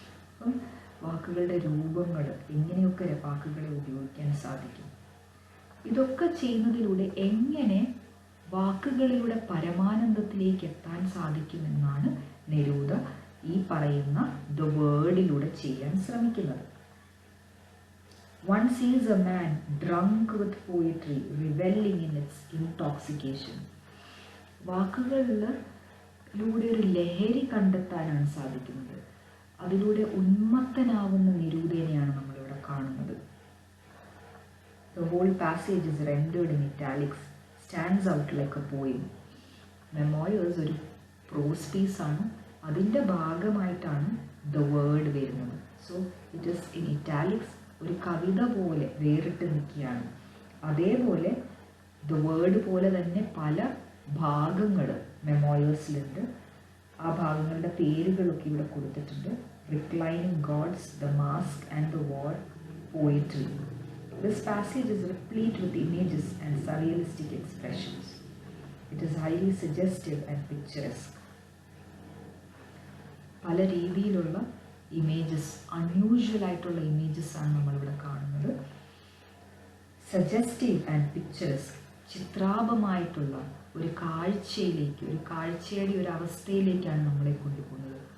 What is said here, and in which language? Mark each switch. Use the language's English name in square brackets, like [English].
[Malayalam] അപ്പം വാക്കുകളുടെ രൂപങ്ങൾ, എങ്ങനെയൊക്കെ വാക്കുകളെ ഉപയോഗിക്കാൻ സാധിക്കും. ഇതൊക്കെ ചെയ്യുന്നതിലൂടെ എങ്ങനെ വാക്കുകളിലൂടെ പരമാനന്ദത്തിലേക്ക് എത്താൻ സാധിക്കുമെന്നാണ് നെരൂദ ഈ പറയുന്ന ദ വേർഡിലൂടെ ചെയ്യാൻ ശ്രമിക്കുന്നത്. [English] One sees a man drunk with poetry, revelling in its intoxication. [Malayalam] വാക്കുകളിലൂടെ ഒരു ലഹരി കണ്ടെത്താനാണ് സാധിക്കുന്നത്. അതിലൂടെ ഉന്മത്തനാവുന്ന നെരൂദയെയാണ് നമ്മളിവിടെ കാണുന്നത്. [English] The whole passage is rendered in italics, stands out like a poem. [Malayalam] Memoirs ഒരു prose piece ആണ്. അതിൻ്റെ ഭാഗമായിട്ടാണ് the word വരുന്നത്. [English] So it is in italics, [Malayalam] ഒരു കവിത പോലെ വേറിട്ട് നിൽക്കുകയാണ്. അതേപോലെ the word പോലെ തന്നെ പല ഭാഗങ്ങൾ മെമോയേഴ്സിലുണ്ട്. ആ ഭാഗങ്ങളുടെ പേരുകളൊക്കെ ഇവിടെ കൊടുത്തിട്ടുണ്ട്. [English] Reclining Gods, The Mask and the War, Poetry. This passage is replete with images and surrealistic expressions. It is highly suggestive and picturesque. [Malayalam] പല രീതിയിലുള്ള ഇമേജസ്, അൺയൂഷ്വൽ ആയിട്ടുള്ള ഇമേജസ് ആണ് നമ്മളിവിടെ കാണുന്നത്. [English] suggestive and picturesque, [Malayalam] ചിത്രാപമായിട്ടുള്ള ഒരു കാഴ്ചയിലേക്ക്, ഒരു കാഴ്ചയുടെ ഒരു അവസ്ഥയിലേക്കാണ് നമ്മളെ കൊണ്ടുപോകുന്നത്.